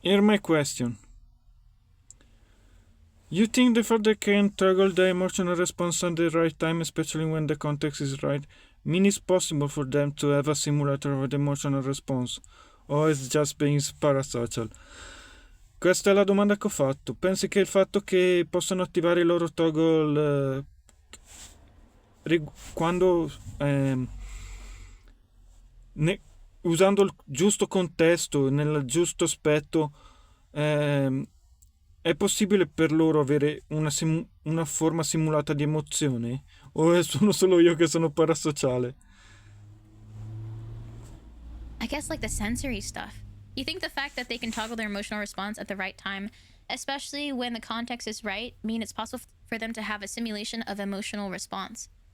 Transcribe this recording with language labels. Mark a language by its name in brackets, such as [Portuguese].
[English] Here's my question. You think the fact they can toggle the emotional response at the right time, especially when the context is right, mean it's possible for them to have a simulator of the emotional response? [Italian] O [English] it's just being parasocial? [Italian] Questa è la domanda che ho fatto. Pensi che il fatto che possano attivare i loro toggle quando usando il giusto contesto, nel giusto aspetto, è possibile per loro avere una forma simulata di emozione? O sono solo io che sono parasociale? [English] I guess like the sensory stuff. You think the fact that they can toggle their emotional response at the right time, especially when the context is right, mean it's possible for them to have a simulation of emotional response?